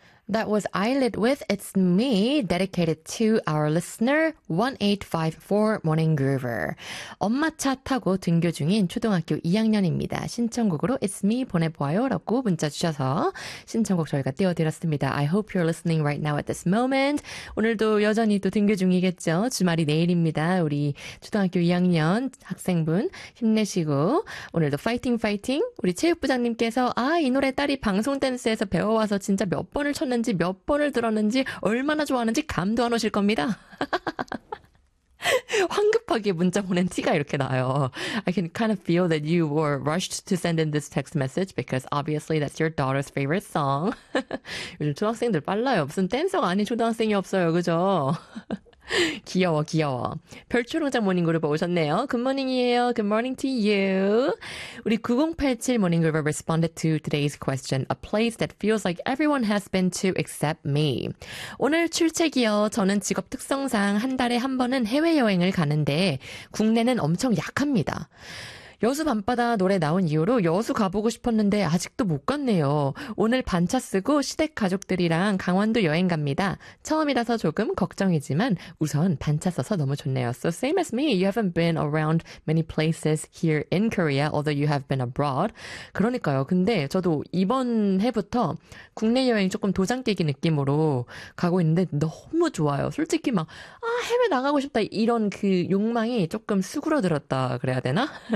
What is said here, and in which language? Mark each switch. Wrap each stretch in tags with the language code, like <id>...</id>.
<en>That was Eyelid with It's Me, dedicated to our listener 1854 Morning Groover.</en> <ko>엄마 차 타고 등교 중인 초등학교 2학년입니다. 신청곡으로 It's Me 보내보아요 라고 문자 주셔서 신청곡 저희가 띄워드렸습니다.</ko> <en>I hope you're listening right now at this moment.</en> <ko>오늘도 여전히 또 등교 중이겠죠. 주말이 내일입니다. 우리 초등학교 2학년 학생분 힘내시고 오늘도 파이팅 파이팅. 우리 체육부장님께서 아, 이 노래 딸이 방송 댄스에서 배워와서 진짜 몇 번을 는지 몇 번을 들었는지 얼마나 좋아하는지 감도 안 오실 겁니다. 황급하게 문자 보낸 티가 이렇게 나요.</ko> <en>I can kind of feel that you were rushed to send in this text message because obviously that's your daughter's favorite song.</en> <ko>요즘 초등학생들 빨라요. 무슨 댄서가 아닌 초등학생이 없어요. 그죠? 귀여워 귀여워. 별초롱장 모닝그룹 오셨네요. 굿모닝이에요.</ko> <en>Good morning to you.</en> <ko>우리 9087 모닝그룹</ko> <en>responded to today's question. A place that feels like everyone has been to except me.</en> <ko>오늘 출첵이요. 저는 직업 특성상 한 달에 한 번은 해외여행을 가는데 국내는 엄청 약합니다. 여수 밤바다 노래 나온 이후로 여수 가보고 싶었는데 아직도 못 갔네요. 오늘 반차 쓰고 시댁 가족들이랑 강원도 여행 갑니다. 처음이라서 조금 걱정이지만 우선 반차 써서 너무 좋네요.</ko> <en>So same as me, you haven't been around many places here in Korea, although you have been abroad.</en> <ko>그러니까요. 근데 저도 이번 해부터 국내 여행 조금 도장깨기 느낌으로 가고 있는데 너무 좋아요. 솔직히 막 아, 해외 나가고 싶다 이런 그 욕망이 조금 수그러들었다 그래야 되나?</ko>